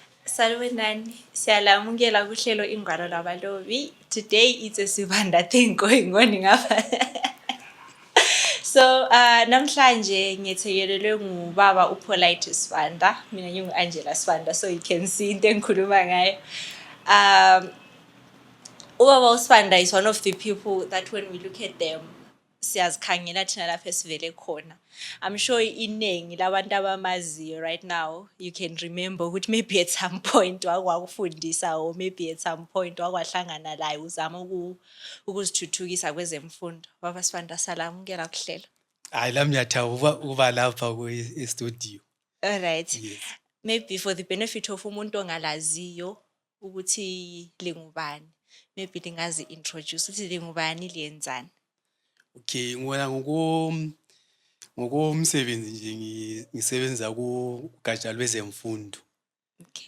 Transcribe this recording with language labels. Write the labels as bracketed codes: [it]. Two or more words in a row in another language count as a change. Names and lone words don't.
[nd] Salwenani, siyalamukela kuhlelo Ingwalo Labalobi. [en] Today it's a Sibanda thing going on ngapha. [nd] So namhlanje ngiyethekelelwe ngubaba uPolite Sibanda, mina ngingu-Angela Sibanda, [en] so you can see into [nd] engikhuluma ngayo. Ubaba uSibanda [en] is one of the people that when we look at them [nd] siyazikhangela thina lapha esivele khona. [en] I'm sure [nd] iningi labantu abamaziyo [en] right now you can remember ukuthi maybe at some point wakufundisa or maybe at some point [nd] wakwahlangana laye uzama ukuzithuthukisa kwezemfundo. Baba Sibanda, salamukela kuhlelo. Hayi lami ngiyathaba uba lapha ku-studio. [en] All right. Yes. Maybe for the benefit of [nd] umuntu ongalaziyo ukuthi lingubani, maybe lingazi introduce ukuthi lingubani liyenzani. Okay, ngokomsebenzi nje ngisebenza kugatsha lwezemfundo. [en] Okay.